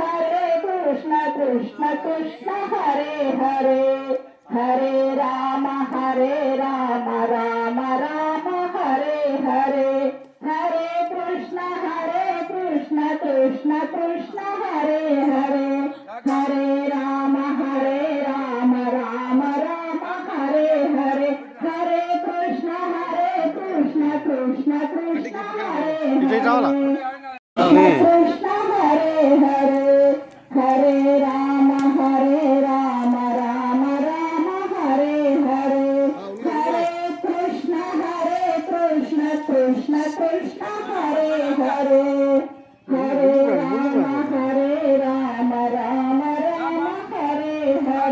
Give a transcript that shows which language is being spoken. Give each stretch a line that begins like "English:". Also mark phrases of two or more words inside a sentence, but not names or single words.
Sanskrit: కృష్ణ కృష్ణ హరే హరే హరే రామ రామ రామ హరే హరే హరే కృష్ణ కృష్ణ కృష్ణ హరే హరే హరే రామ రామ హరే హరే హరే కృష్ణ కృష్ణ కృష్ణ హరే
Telugu: ఇటు రావాలా
Sanskrit: కృష్ణ హరే హరే హరే రామ రామ హరే హరే హరే కృష్ణ కృష్ణ హరే హరే హరే రామ రామ హరే హరే